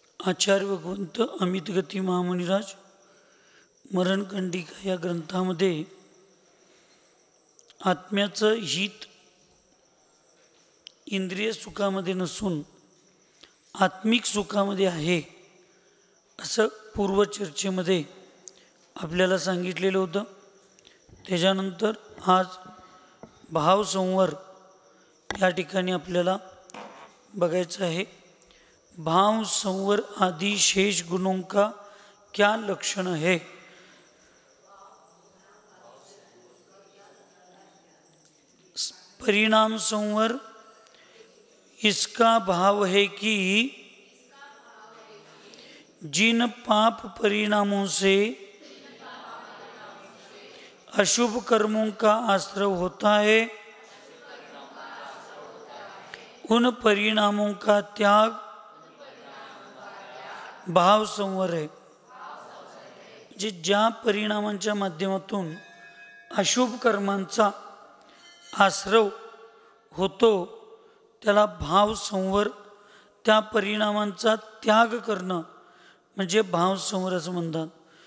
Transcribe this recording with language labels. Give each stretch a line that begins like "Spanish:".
Marathi: आचार्य भगवंत अमित गती महामुनिराज मरणकंडिका या ग्रंथामध्ये आत्म्याचं हित इंद्रिय सुखामध्ये नसून आत्मिक सुखामध्ये आहे असं पूर्वचर्चेमध्ये आपल्याला सांगितलेलं होतं। त्याच्यानंतर आज भावसंवर या ठिकाणी आपल्याला बघायचं आहे।
Hindi: भाव संवर आदि शेष गुणों का क्या लक्षण है। परिणाम संवर इसका भाव है कि जिन पाप परिणामों से अशुभ कर्मों का आश्रय होता है उन परिणामों का त्याग भाव संवर आहे।
Marathi: जे ज्या परिणामांच्या माध्यमातून अशुभ कर्मांचा आश्रव होतो त्याला भाव संवर, त्या परिणामांचा त्याग करणं म्हणजे भाव संवर असं म्हणतात।